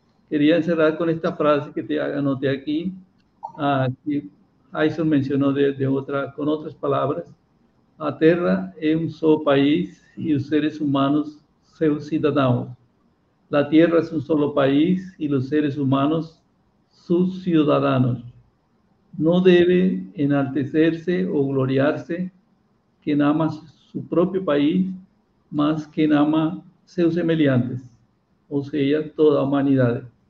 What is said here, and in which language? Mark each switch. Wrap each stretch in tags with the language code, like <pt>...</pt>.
<es>Quería encerrar con esta frase que te anoté aquí, que Ayson mencionó con otras palabras.</es> <pt>A Terra é um só país e os seres humanos seus cidadãos.</pt> <es>La Tierra es un solo país y los seres humanos sus ciudadanos. No debe enaltecerse o gloriarse quien ama su propio país más quien ama</es> <pt>seus semelhantes,</pt> <es>o sea,</es> <pt>toda a humanidade.</pt>